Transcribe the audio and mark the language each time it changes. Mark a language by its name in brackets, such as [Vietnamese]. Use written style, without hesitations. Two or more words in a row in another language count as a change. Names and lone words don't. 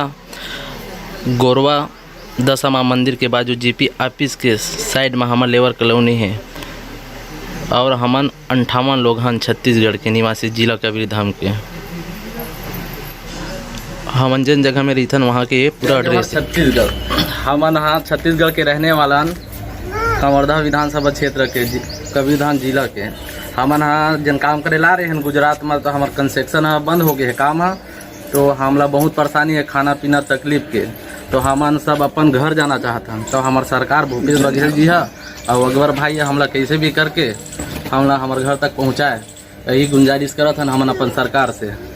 [Chhattisgarhi] गोरवा दशमा मंदिर के बाजू जीपी ऑफिस के साइड में हमन लेबर कॉलोनी है और हमन 58 लोग हन छत्तीसगढ़ के निवासी, जिला कबीरधाम के। हमन जिन जगह में रहथन वहाँ के पूरा एड्रेस छत्तीसगढ़, हमन हाँ छत्तीसगढ़ के रहने वाला कंवर्धा विधानसभा क्षेत्र के कबीरधाम जिला के हमन हाँ जन काम करे ला रहे हैं गुजरात में, तो हमार कंस्ट्रक्शन बंद हो गए है काम है, तो हमला बहुत परेशानी है खाना पीना तकलीफ के, तो हमन सब अपन घर जाना चाहते हैं। तो हमार सरकार भूपेश बघेल जी है और अकबर भाई है, हमला कैसे भी करके हमला हमारे घर तक पहुँचाए, यही गुंजाइश करत हन हमन अपन सरकार से।